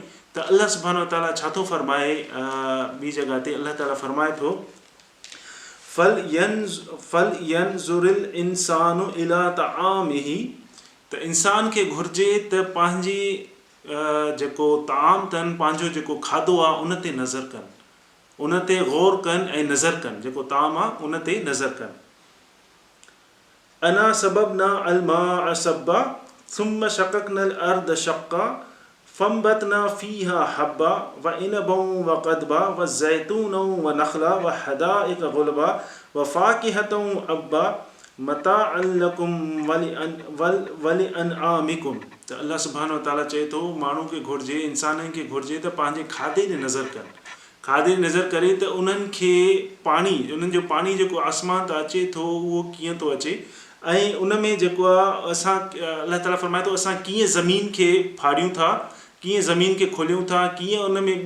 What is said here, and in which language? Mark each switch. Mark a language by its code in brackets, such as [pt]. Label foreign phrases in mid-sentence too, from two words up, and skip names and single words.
[sd] त अल्लाह [ar] سبحانه وتعالى [sd] छा थो फरमाए ॿी जॻह ते अल्लाह ताला फरमाए थो [ar] فلينظر الإنسان إلى طعامه, [sd] त इंसान खे घुरिजे त पंहिंजी जेको ताम अथनि, पंहिंजो जेको खाधो आहे उन ते नज़र कनि, उन ते गौर कनि ऐं नज़र कनि, जेको ताम आहे उन ते नज़र कनि। [ar] أنا صببنا الماء صبا ثم شققنا الأرض شقا فأنبتنا فيها حبا وعنبا وقضبا وزيتونا ونخلا وحدائق غلبا وفاكهة وأبا متاعا لكم ولأنعامكم. [sd] त अल्लाह [ar] سبحانه وتعالى [sd] चए थो माण्हू खे घुरिजे, इंसाननि खे घुरिजे त पंहिंजे खाधे ते नज़र कनि, खाधे ते नज़र करे त उन्हनि खे पाणी, उन्हनि जो पाणी जेको आसमान तां अचे थो उहो कीअं थो अचे, ऐं उन में जेको आहे असां अल्लाह ताला फरमाए थो असां कीअं ज़मीन खे फाड़ियूं था, कीअं ज़मीन खे खोलियूं था, कीअं उन में